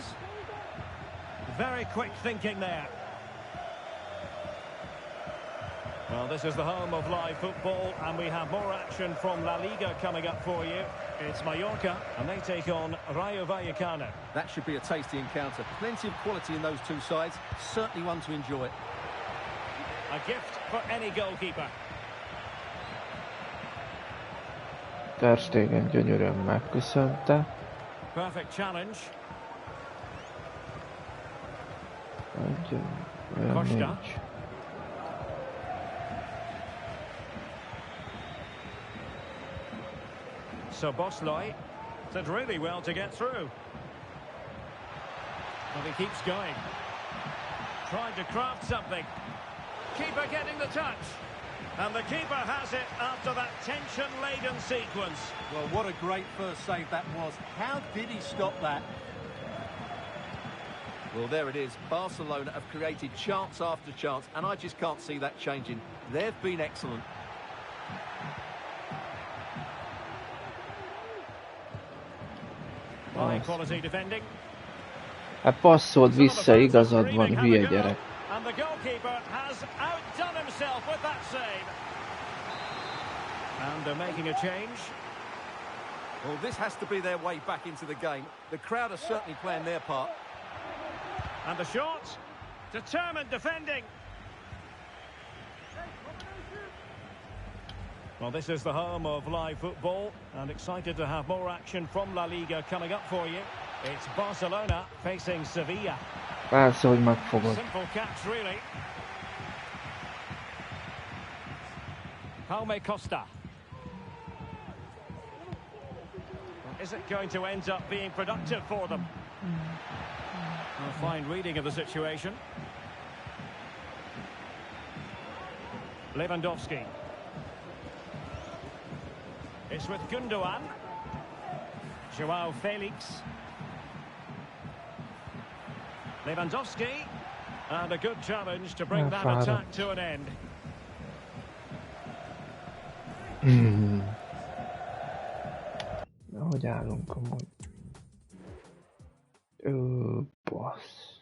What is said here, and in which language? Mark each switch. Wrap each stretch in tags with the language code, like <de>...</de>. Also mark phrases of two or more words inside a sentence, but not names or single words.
<en>Very quick thinking there. Well, this is the home of live football, and we have more action from La Liga coming up for you. It's Mallorca, and they take on Rayo Vallecano. That should be a tasty encounter. Plenty of quality in those two sides. Certainly one to enjoy. A gift for any goalkeeper.</en> <hu>Ter Stegen gyönyörűen megköszönte.</hu> <en>Perfect challenge.</en> <hu>Olyan nincs.</hu> <en>So Bosley did really well to get through. But he keeps going. Tried to craft something. Keeper getting the touch. And the keeper has it after that tension-laden sequence. Well, what a great first save that was. How did he stop that? Well, there it is. Barcelona have created chance after chance, and I just can't see that changing. They've been excellent. High quality defending.</en> <hu>Hát passzold vissza, igazad van, hülye gyerek.</hu> <en>And the goalkeeper has outdone himself with that save. And they're making a change. Well, this has to be their way back into the game. The crowd are certainly playing their part. And the shot. Determined defending. Well, this is the home of live football, and excited to have more action from La Liga coming up for you. It's Barcelona facing Sevilla.</en> <hu>Persze, hogy megfogod.</hu> <en>Simple catch, really. Jaume Costa. Is it going to end up being productive for them? A fine reading of the situation. Lewandowski. It's with Gundogan. Joao Felix. Lewandowski. And a good challenge to bring that attack to an end.</en> <hu>Hogy állunk amúgy? Bassz.</hu>